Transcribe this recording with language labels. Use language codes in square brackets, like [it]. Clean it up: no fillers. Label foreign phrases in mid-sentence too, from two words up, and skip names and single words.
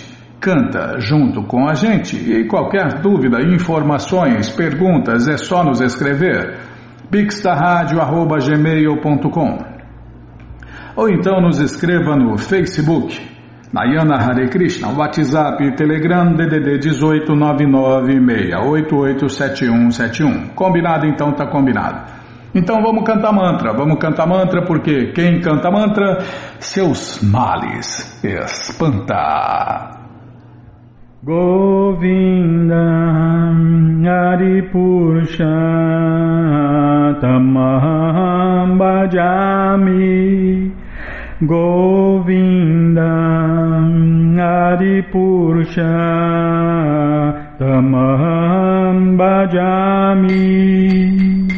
[pt] Canta junto com a gente e qualquer dúvida, informações, perguntas é só nos escrever pixtaradio@gmail.com ou então nos escreva no Facebook Nayana Hare Krishna, WhatsApp, Telegram, DDD 18 996887171. Combinado então, tá combinado. Então vamos cantar mantra porque quem canta mantra seus males espanta. [sa] Govinda Adipurusha Tamaham Bhajami Govinda Adipurusha Tamaham Bhajami